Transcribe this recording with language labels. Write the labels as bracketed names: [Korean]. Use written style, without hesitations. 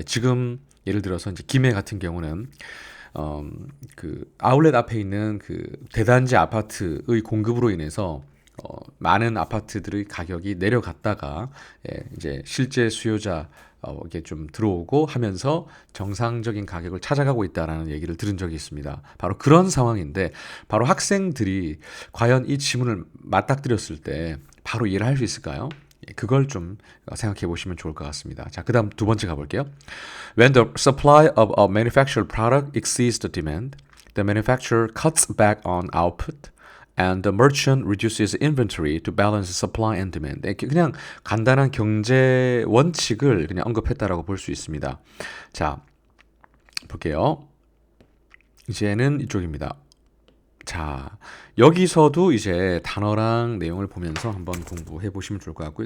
[Korean] 지금 예를 들어서 이제 김해 같은 경우는 그 아울렛 앞에 있는 그 대단지 아파트의 공급으로 인해서 많은 아파트들의 가격이 내려갔다가 이제 실제 수요자 이게 좀 들어오고 하면서 정상적인 가격을 찾아가고 있다라는 얘기를 들은 적이 있습니다. 바로 그런 상황인데 바로 학생들이 과연 이 지문을 맞닥뜨렸을 때 바로 이해를 할 수 있을까요? 그걸 좀 생각해 보시면 좋을 것 같습니다. 자, 그다음 두 번째 가볼게요. [English] When the supply of a manufactured product exceeds the demand, the manufacturer cuts back on output, and the merchant reduces inventory to balance supply and demand. [Korean] 그냥 간단한 경제 원칙을 그냥 언급했다라고 볼 수 있습니다. 자, 볼게요. 이제는 이쪽입니다. 자, 여기서도 이제 단어랑 내용을 보면서 한번 공부해 보시면 좋을 것 같고요.